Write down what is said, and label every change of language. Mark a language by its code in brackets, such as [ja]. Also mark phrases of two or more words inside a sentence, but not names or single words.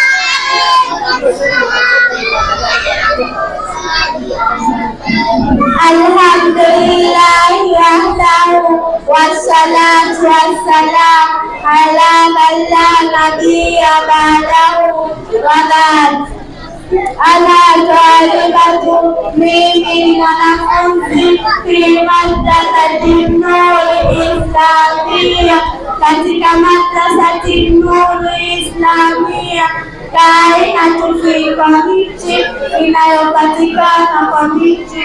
[ar] الحمد لله وحده والصلاة والسلام على من لا نبي بعده وبعد. أنا طالبة, [sw] mimi mwanafunzi [ar] في مدرسة [sw] Nuri Islamia, katika madrasati Nuri Islamia. [ar] كائنة في [sw] kwa miti, inayopatikana kwa miti.